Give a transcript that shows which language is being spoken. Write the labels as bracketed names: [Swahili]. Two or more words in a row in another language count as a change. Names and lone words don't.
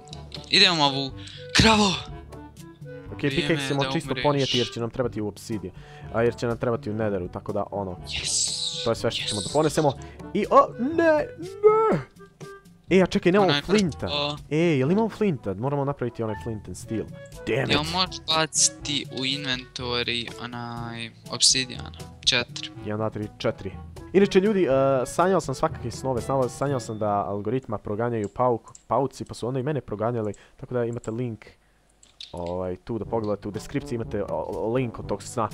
[Serbian] Idemo ovu kravu! Okej, pickaxe ćemo čisto ponijeti jer će nam trebati u obsidiju. Jer će nam trebati u Netheru, tako da to je sve što ćemo da ponesemo. I ne! A čekaj, nemamo flinta. Jel imamo flinta? Moramo napraviti onaj [English] flint and steel. Damn it! [Serbian] Jel možeš baciti u inventory onaj obsidijan? 4. 1, 2, 3, 4. Inače ljudi, sanjao sam svakakve snove, sanjao sam da algoritma proganjaju pauci, pa su onda i mene proganjali, tako da imate link tu da pogledate, u deskripciji imate link od tog sna.